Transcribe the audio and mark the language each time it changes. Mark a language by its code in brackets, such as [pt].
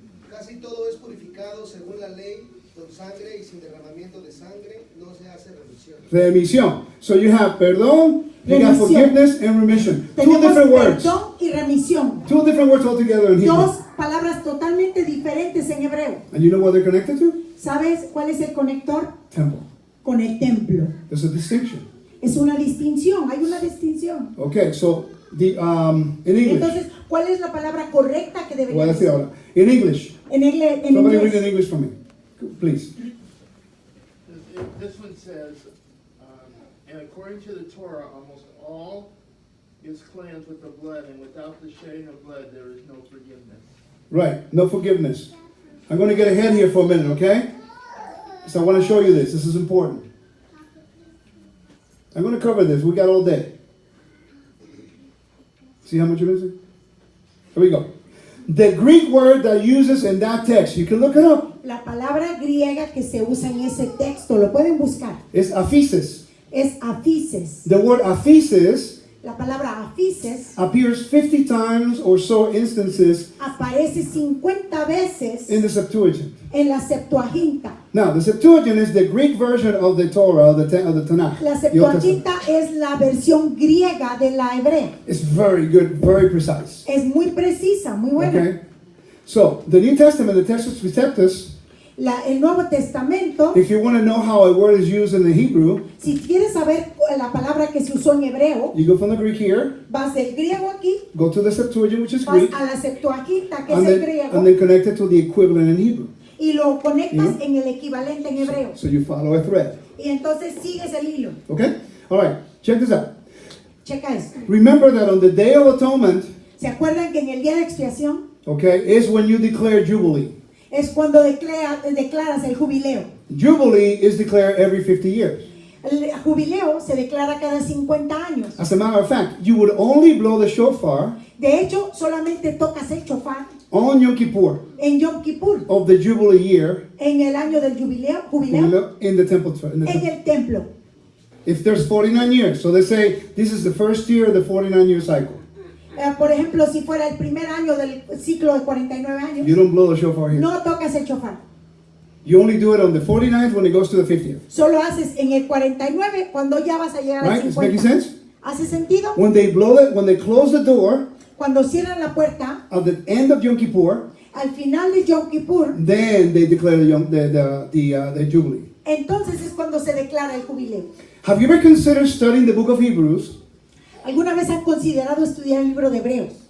[es] Casi todo es purificado según la ley, con sangre y sin derramamiento de sangre no se hace remisión. Remisión. [en] So you have perdón, you got [es] Remisión. [en] forgiveness and remission. Two [es] Tenemos [en] different words. [es] perdón y remisión. [en] Two different words altogether in Hebrew. [es] Dos palabras totalmente diferentes en hebreo. [en] And you know what they're connected to? [es] ¿Sabes cuál es el conector? [en] Temple. [es] Con el templo. [en] There's a distinction. [es] Es una distinción, hay una distinción. [en] Okay, so the in English. [es] Entonces, ¿cuál es la palabra correcta que Voy a debería decir decir? ahora. [en] In English. [es] En [en] Somebody read in [es] inglés. [en] English for me, please. This one says, and according to the Torah, almost all is cleansed with the blood, and without the shedding of blood, there is no forgiveness. Right, no forgiveness. I'm going to get ahead here for a minute, okay? So I want to show you this. This is important. I'm going to cover this. We got all day. See how much you're missing? Here we go. The Greek word that uses in that text, you can look it up, [es] La palabra griega que se usa en ese texto, lo pueden buscar, [en] is aphesis. [es] es aphises. [en] The word aphesis [es] La palabra aphises [en] appears 50 times or so instances [es] aparece 50 veces [en] in the Septuagint. [es] en la Septuaginta. [en] Now, the Septuagint is the Greek version of the Torah, of the Tanakh. [es] La [en] the Old Testament. [es] Septuaginta es la versión griega de la hebrea. [en] It's very good, very precise. [es] Es muy precisa, muy buena. [en] Okay? So, the New Testament, the Textus Receptus, [es] El Nuevo Testamento, [en] if you want to know how a word is used in the Hebrew, [es] si quieres saber la palabra que se usó en hebreo, [en] you go from the Greek here, [es] vas del griego aquí, [en] go to the Septuagint, which is [es] vas [en] Greek, [es] a la Septuaginta, que [en] and [es] es el [en] then, [es] griego, [en] and then connect it to the equivalent in Hebrew. [es] y lo conectas [en] Yeah. [es] en el equivalente en hebreo. [en] So you follow a thread. [es] Y entonces sigues el hilo. [en] Okay? All right, check this out. [es] Checa esto. [en] Remember that on the Day of Atonement, [es] ¿Se acuerdan que en el día de expiación [en] okay, is when you declare Jubilee. [es] es cuando declaras el jubileo? [en] Jubilee is declared every 50 years. [es] El jubileo se declara cada 50 años. [en] As a matter of fact, you would only blow the shofar [es] De hecho, solamente tocas el shofar [en] on Yom Kippur [es] en Yom Kippur, [en] of the Jubilee year [es] en el año del jubileo [en] in the temple. [es] en el templo. [en] If there's 49 years, so they say this is the first year of the 49-year cycle. [es] Por ejemplo, si fuera el primer año del ciclo de 49 años, [en] You don't blow the shofar here. [es] no tocas el shofar. [en] You only do it on the 49th when it goes to the 50th. [es] Solo haces en el 49 cuando ya vas a llegar al [en] Right? Is [es] 50. [en] making sense? [es] ¿Hace sentido? [en] When they blow it, when they close the door [es] Cuando cierran la puerta, [en] at the end of Yom Kippur, [es] al final de Yom Kippur, [en] then they declare the Jubilee. [es] entonces es cuando se declara el jubileo. [en] Have you ever considered studying the book of Hebrews [es] ¿Alguna vez han considerado estudiar el libro de Hebreos